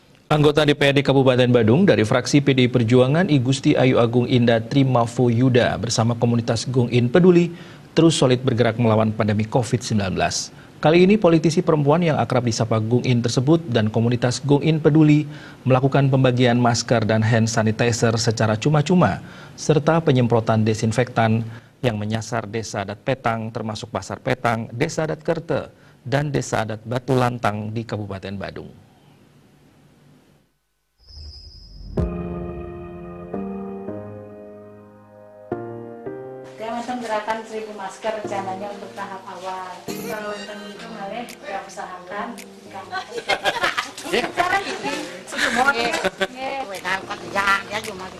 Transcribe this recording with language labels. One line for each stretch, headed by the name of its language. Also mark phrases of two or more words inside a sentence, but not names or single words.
Indonesian: Anggota DPRD Kabupaten Badung dari fraksi PDI Perjuangan I Gusti Ayu Agung Indah Trimafo Yuda bersama komunitas Gung In Peduli terus solid bergerak melawan pandemi COVID-19. Kali ini politisi perempuan yang akrab disapa Gung In tersebut dan komunitas Gung In Peduli melakukan pembagian masker dan
English: hand sanitizer
Indonesian: secara cuma-cuma serta penyemprotan desinfektan yang menyasar Desa Adat Petang termasuk Pasar Petang, Desa Adat Kerte, dan Desa Adat Batu Lantang di Kabupaten Badung. Macam gerakan 1000 masker rencananya untuk tahap awal. Kalau itu malah kita usahakan. Sekarang ini semua ya cuma gitu.